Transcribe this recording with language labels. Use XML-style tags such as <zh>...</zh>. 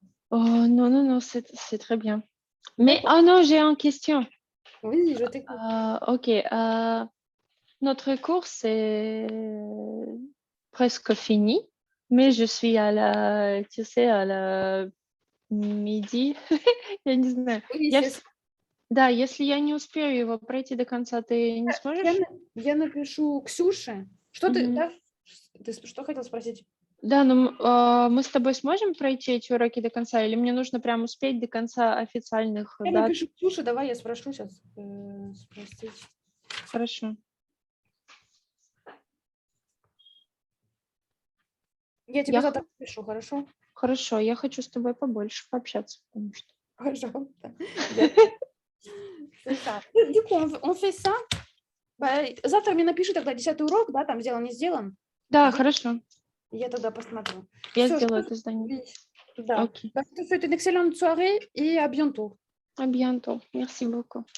<fr>Oh non, non, non, c'est très bien. Mais, oh non, j'ai une question. Oui, je t'écoute. Ok. Notre course est presque finie, mais je suis à la, tu sais, à la midi.</fr> <ru>Я не знаю.</ru> <fr>Oui, c'est ça.</fr> <ru>Да, если я не успею его пройти до конца, ты не сможешь? Я напишу Ксюше. Что ты, Мгм. да? Ты что хотел спросить? Да, но мы с тобой сможем пройти эти уроки до конца, или мне нужно прям успеть до конца официальных Я дат? напишу Ксюше, давай я спрошу сейчас. Спросить. Хорошо. Я тебе завтра напишу, хорошо? Хорошо, я хочу с тобой побольше пообщаться, потому что</ru> <fr>Пожалуйста. C'est ça. Du coup, on fait ça.</fr> <ru>Bah, завтра мне напиши тогда 10-й урок, да, там сделан, не сделан. Да, хорошо. Я тогда посмотрю. Я Всё, сделаю</ru> <fr>je</fr> <ru>это задание.</ru> <fr>pense- Oui, да. Ok. Donc, je te souhaite une excellente soirée et à bientôt. À bientôt. Merci beaucoup.</fr>